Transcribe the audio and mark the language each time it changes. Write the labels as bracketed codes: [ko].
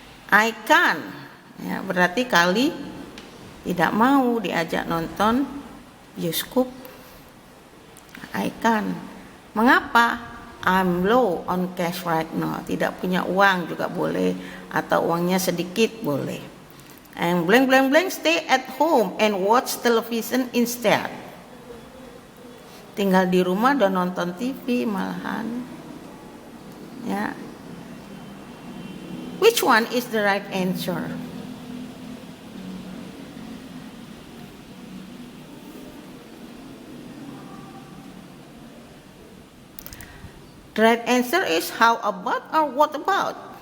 [en] I can, [id] ya, berarti Kali tidak mau diajak nonton bioskop. I can. Mengapa? [en] I'm low on cash right now. [id] Tidak punya uang juga boleh, atau uangnya sedikit boleh. [en] And blank blank blank stay at home and watch television instead. [id] Tinggal di rumah dan nonton TV malahan. Ya. [en] Which one is the right answer? The right answer is how about or what about?